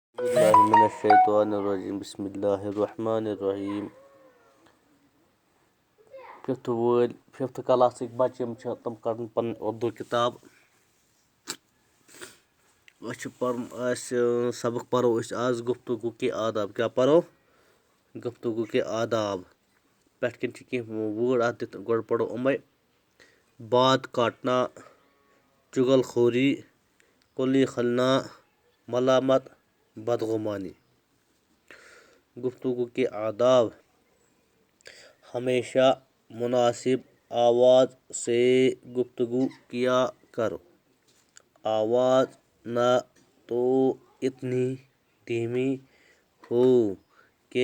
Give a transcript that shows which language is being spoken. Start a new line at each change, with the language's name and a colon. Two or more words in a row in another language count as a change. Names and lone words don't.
Arabic: باللہ من الشیطان الرجیم بسم اللہ الرحمن الرحیم
Kashmiri: ففتھ کلاسٕکۍ بَچہٕ یِم چھِ تِم کَرن پَنٕنۍ اردوٗ کِتاب أسۍ چھِ پَرُن سبق پَرو أسۍ آز
Urdu: گفتگو کے آداب
Kashmiri: کیٛاہ پَرو
Urdu: گفتگو کے آداب
Kashmiri: پٮ۪ٹھ کِنۍ چھِ کینٛہہ وٲڑ اَتھ دِتھ گۄڈٕ پَرو یِمَے
Urdu: بات کاٹنا چُغل خوری کلی خلنا ملامت بدغمانی گفتگو کے آداب ہمیشہ مناسب آواز سے گفتگو کیا کرو آواز نہ تو اتنی دھیمی ہو کہ